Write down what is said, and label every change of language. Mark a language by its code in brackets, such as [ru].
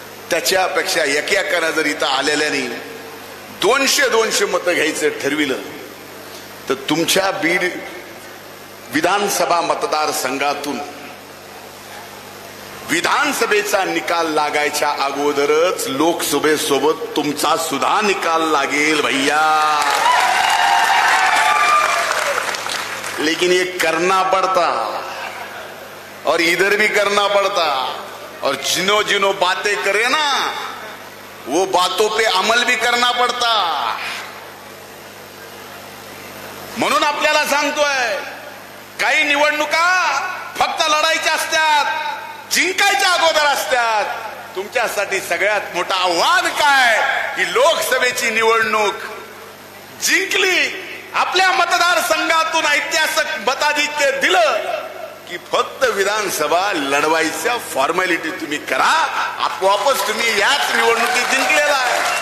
[mr] त्याच्यापेक्षा एकेकानं जर इथं आलेल्यानी 200 मतं घ्यायचं ठरविलं तर तुमच्या बीड विधानसभा मतदारसंघातून विधानसभेचा निकाल लागायच्या अगोदरच लोकसभेसोबत तुमचा सुद्धा निकाल लागेल भैया। [hi] लेकिन ये करना पड़ता और इधर भी करना पड़ता और जिनो बातें करे ना वो बातों पे अमल भी करना पड़ता। [mr] म्हणून आपल्याला सांगतोय काही निवडणुका फक्त लढायच्या असतात, जिंकायच्या अगोदर असतात। तुमच्यासाठी सगळ्यात मोठं आव्हान काय की लोकसभेची निवडणूक जिंकली, आपल्या मतदारसंघातून ऐतिहासिक मताधिक्य दिलं की फक्त विधानसभा लढवायच्या फॉर्मॅलिटी तुम्ही करा, आपोआपच तुम्ही याच निवडणुकीत जिंकलेला आहे।